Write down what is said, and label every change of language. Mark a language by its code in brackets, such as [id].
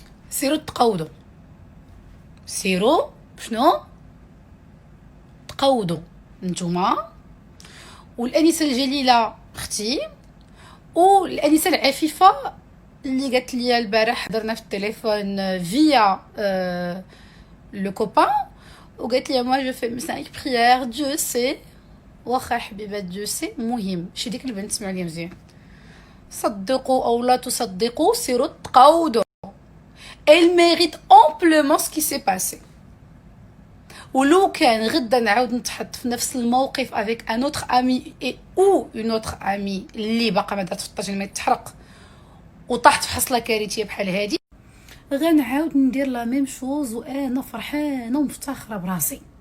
[ar] سيروا تقودوا، سيروا شنو تقودوا نتوما والانسه الجليله اختي والانسه العفيفه اللي قالت لي البارح حضرنا في التليفون فيا لو كوبان وقالت لي [fr] moi je fais 5 prières Dieu sait. [ar] واخا حبيبه [fr] Dieu sait [ar] مهم شي ديك البنت سمعوا لي مزيان. صدقوا او لا تصدقوا سيروا تقودوا. [fr] Elle mérite amplement ce qui s'est passé. [ar] ولو كان غدا نعاود نتحط في نفس الموقف [fr] avec un autre ami et ou une autre amie [ar] اللي باقا ما دارت في الطاجين ما يتحرق وطاحت في حصله كارثيه بحال هادي غنعاود ندير [fr] لا ميم شوز [ar] وانا فرحانه ومفتخره براسي.